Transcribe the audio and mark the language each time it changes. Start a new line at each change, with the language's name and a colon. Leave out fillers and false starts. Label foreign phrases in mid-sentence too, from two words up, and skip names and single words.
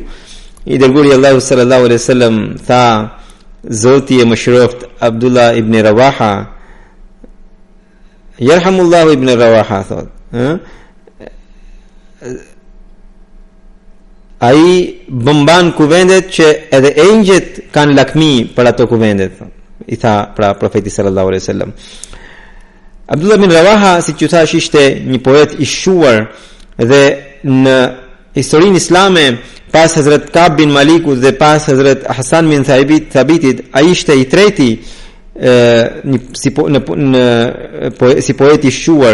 Albanian: I dërguari Allahu
Arabic: صلى الله عليه وسلم
Albanian: tha: Zoti e mëshiroft Abdullah ibn Rawaha, Yerhamullahu ibn Rawaha, thot, ai bëmban kuvendet që edhe engjëjt kanë lakmi për ato kuvendet, i tha pra profeti
Arabic: صلى الله عليه وسلم.
Albanian: Abdullah bin Rawaha, si që thash, ishte një poet i shuar dhe në historinë islame pas Hazrat Ka'b bin Malikut dhe pas Hazrat Hasan bin Thabitit, ai ishte i treti si poet i shuar.